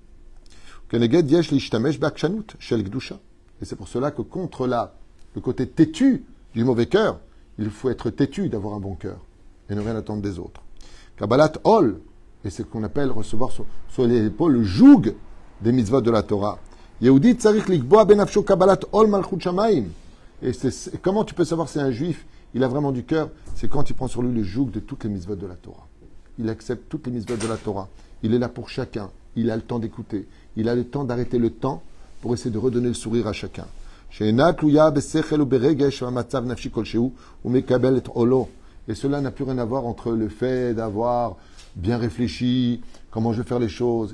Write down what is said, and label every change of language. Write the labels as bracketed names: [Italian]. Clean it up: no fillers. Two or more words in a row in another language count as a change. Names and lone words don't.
[French] Et c'est pour cela que contre le côté têtu du mauvais cœur, il faut être têtu d'avoir un bon cœur et ne rien attendre des autres. [Hebrew] קבלת עול, [French] et c'est ce qu'on appelle recevoir sur les épaules le joug des mitzvot de la Torah. [Hebrew] יהודי צריך לקבוע בנפשו קבלת עול מלכות שמים. [French] Et comment tu peux savoir si un juif, il a vraiment du cœur? C'est quand il prend sur lui le joug de toutes les mitzvot de la Torah. Il accepte toutes les mitzvot de la Torah. Il est là pour chacun. Il a le temps d'écouter. Il a le temps d'arrêter le temps pour essayer de redonner le sourire à chacun. Et cela n'a plus rien à voir entre le fait d'avoir bien réfléchi, comment je vais faire les choses.